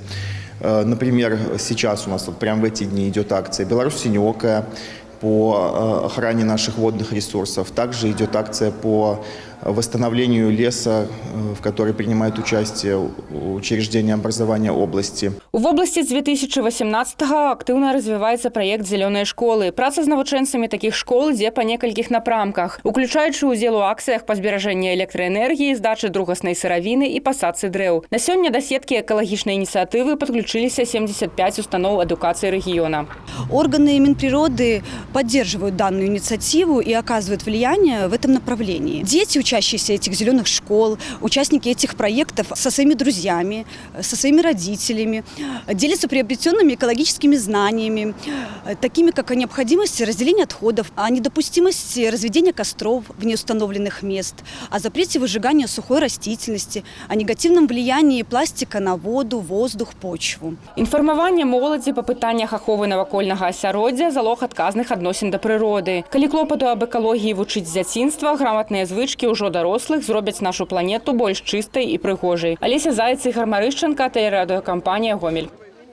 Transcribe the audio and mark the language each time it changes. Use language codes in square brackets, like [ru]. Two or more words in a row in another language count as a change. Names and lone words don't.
[ru] Например, сейчас у нас вот прямо в эти дни идет акция «Беларусь синеокая» по охране наших водных ресурсов. Также идет акция по восстановлению леса, в которой принимают участие учреждения образования области. В области с 2018-го активно развивается проект «Зеленые школы». [be] Праца з навучэнцамі таких школ ідзе па некалькіх напрамках, уключаючы ўдзел у акцыях па зберажэнні электраэнергіі, здачы другаснай сыравіны і пасадцы дрэў. На сёння да сеткі экалагічнай ініцыятывы подключились 75 установ [ru] эдукации региона. Органы Минприроды поддерживают данную инициативу и оказывают влияние в этом направлении. Дети, учащиеся этих зеленых школ, участники этих проектов со своими друзьями, со своими родителями, делятся приобретенными экологическими знаниями, такими как о необходимости разделения отходов, о недопустимости разведения костров вне установленных мест, о запрете выжигания сухой растительности, о негативном влиянии пластика на воду, воздух, почву. [be] Інфармаванне моладзі па пытаннях аховы навакольнага асяроддзя – залог адказных адносін да прыроды. Калі клопату аб экалогіі вучыць з дзяцінства, граматныя звычкі ўжо дарослых зробяць нашу планету больш чыстай і прыгожай. Алеся Заяц, Ігор Марышченко, тэлерадыёкампанія «Гомель».